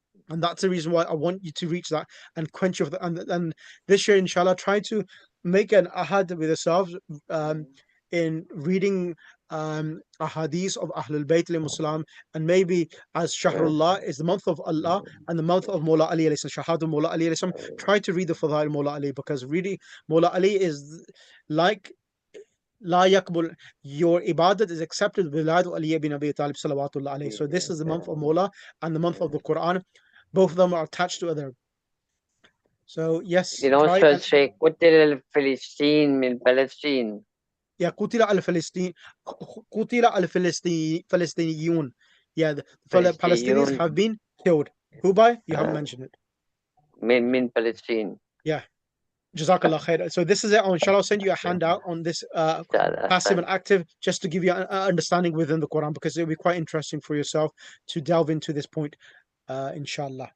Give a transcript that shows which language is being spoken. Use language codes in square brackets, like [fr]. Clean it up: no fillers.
[en] And that's the reason why I want you to reach that and quench your and this year, inshallah, try to make an ahad with yourselves, in reading ahadith of Ahlul Bayt al-Muslim, and maybe as Shahrullah is the month of Allah and the month of Mawla Ali alayhi salam, Shahad Mawla Ali alayhi salam, try to read the Fadail Mawla Ali, because reading Mawla Ali is like La yakbul, your ibadat is accepted with Ali ibn Abi Talib salawatullah alayhi. So this is the month of Mawla and the month of the Quran. Both of them are attached to other. So yes, try. [ar] Sheikh, قتل الفلسطين من فلسطين. Yeah, قتل الفلسطين قتل الفلسطينيون. [en] Yeah, the Palestinians have been killed. Who by? You haven't mentioned it. [ar] من فلسطين. [en] Yeah. Jazakallah khair. So this is it. Inshallah, I'll send you a handout on this passive and active, just to give you an understanding within the Quran, because it'll be quite interesting for yourself to delve into this point, inshallah.